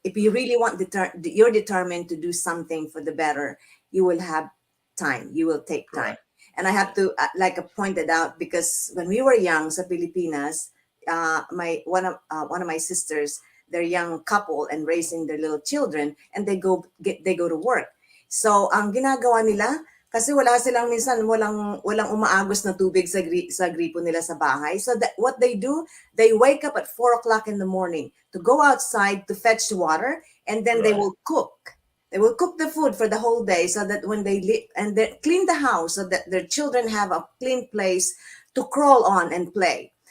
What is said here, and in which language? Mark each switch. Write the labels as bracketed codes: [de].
[en] If you really want, you're determined to do something for the better, you will have time. You will take time. Right. And I have to, like I pointed out, because when we were young sa Pilipinas, one of my sisters, they're young couple and raising their little children, and they go to work. [tl] So ang ginagawa nila, kasi wala silang minsan walang umaagos na tubig sa gripo nila sa bahay. [en] So what they do, they wake up at 4:00 in the morning to go outside to fetch water, and then they will cook. They will cook the food for the whole day, so that when they clean the house, so that their children have a clean place to crawl on and play.